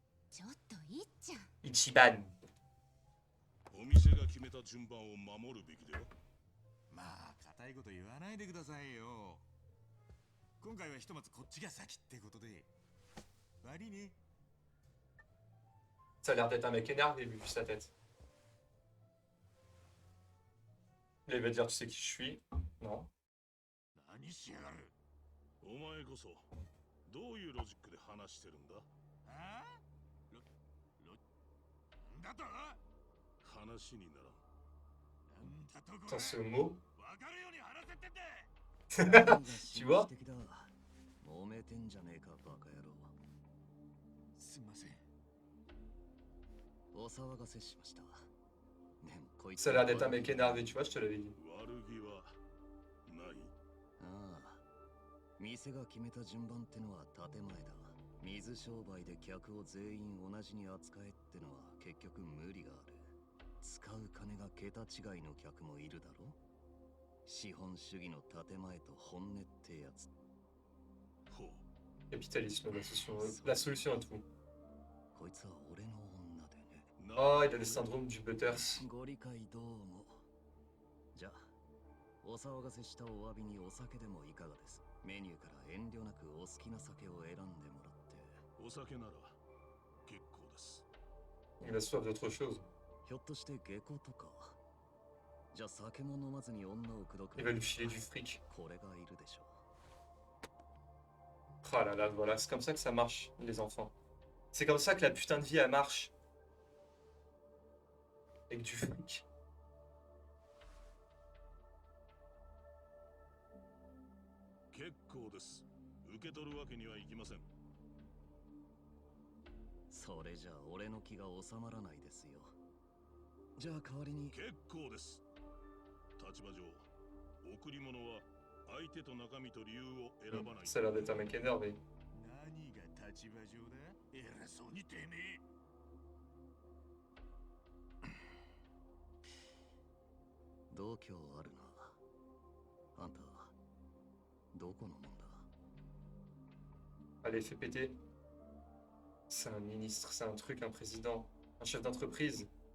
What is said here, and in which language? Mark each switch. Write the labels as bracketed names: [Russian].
[Japanese] ちょっといっちゃん。一番。お店が決めた順番を守るべきだよ。まあ固いこと言わないでくださいよ。今回はひとまずこっちが先ってことで。悪いね。 [French] Ça a l'air d'être un mec énervé vu sa tête. Là, il va dire, tu sais qui je suis? Non. [Japanese] 何しやがる。お前こそどういうロジックで話してるんだ？ああ？なんだと？話にならん。なんだとこれ。 [French] Attends, c'est au mot. [Japanese] わかるように話せってんだ。 [French] Tu vois? [Japanese] 揉めてんじゃねえかバカ野郎。すみません。お騒がせしました。でもこいつ [French] Ça a l'air d'être un mec énervé, tu vois, je te l'avais dit. [Japanese] 悪気はない。ああ、店が決めた順番ってのは建前だ。水商売で客を全員同じに扱えってのは結局無理がある。使う金が桁違いの客もいるだろ。資本主義の建前と本音ってやつ。ほう。 [French] Capitalisme, la solution à tout. [Japanese] こいつは俺の女でね。 [French] Oh, il a le syndrome du Butters. [Japanese] ご理解どうも。じゃあ、お騒がせしたお詫びにお酒でもいかがです。メニューから遠慮なくお好きな酒を選んでもらって。お酒なら結構です。 [French] Il a soif d'autre chose. [Japanese] ひょっとして下戸とか。じゃあ酒も飲まずに女を口説く。 [French] Il va lui filer du fric. [Japanese] これがいるでしょう。 [French] Oh là là, voilà, c'est comme ça que ça marche, les enfants. C'est comme ça que la putain de vie, elle marche. Avec du fric. [Japanese] 結構です。受け取るわけにはいきません。それじゃあ俺の気が収まらないですよ。じゃあ代わりに。結構です。立場上、贈り物は相手と中身と理由を選ばない。 [French] Ça a l'air d'être un mec énervé. [Japanese] 何が立場上だ？偉そうにてめえ。度胸あるな。あんた、どこのもんだ？ [French] Allez, fais péter. C'est un ministre, c'est un truc, un président, un chef d'entreprise.